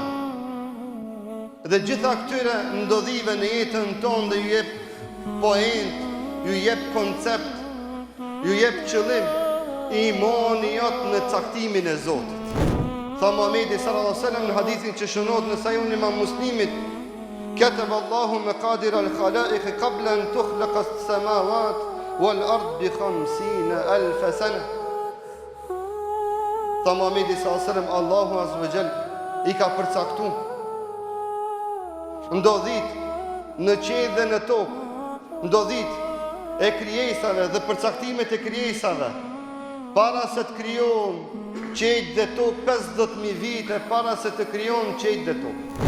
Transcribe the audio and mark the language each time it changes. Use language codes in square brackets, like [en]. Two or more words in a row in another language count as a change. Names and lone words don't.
[sq] Dhe gjitha këtyre ndodhive në jetën tonë ju jep point, ju jep koncept, ju jep qëllim, imani jot në caktimin e Zotit. Tha Muhamedi [ar] صلى الله عليه وسلم [sq] në hadithin që shënohet në Sahihun Imam Muslimit, [ar] كتب الله مقادير الخلائق قبل أن تخلق السماوات والأرض ب 50,000 سنة. [sq] Tha Muhamedi [ar] صلى الله عليه وسلم, [sq] Allahu [ar] عز وجل [sq] i ka përcaktuar ndodhit në qiell dhe në tokë, ndodhit e krijesave dhe përcaktimet e krijesave para se të krijon qiell dhe tokë 50,000 vite para se të krijon qiell dhe tokë.